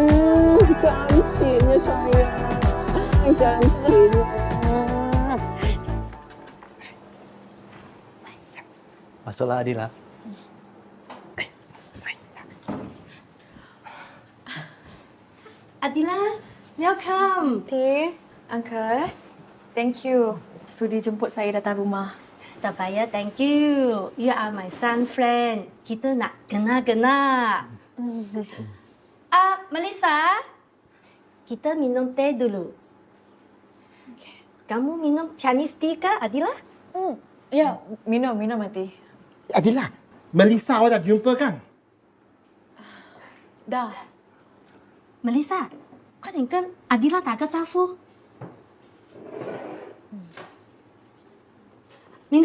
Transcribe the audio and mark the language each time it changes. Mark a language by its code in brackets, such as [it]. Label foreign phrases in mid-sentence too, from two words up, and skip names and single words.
[ms] Cantiknya sayang. Cantiknya. Masuklah Adila. Adila, welcome. Auntie, Uncle, [en] thank you [ms] sudi jemput saya datang rumah. Tak payah, [en] thank you. You are my son friend. [ms] Kita nak kenal-kenal. Melissa, kita minum teh dulu. Kamu minum [en] Chinese tea [ms] ke, Adila? Ya, minum Auntie. Adila, Melissa awak dah jumpa kan? Dah. [zh] Melissa，快点跟阿迪拉打个招呼。minum.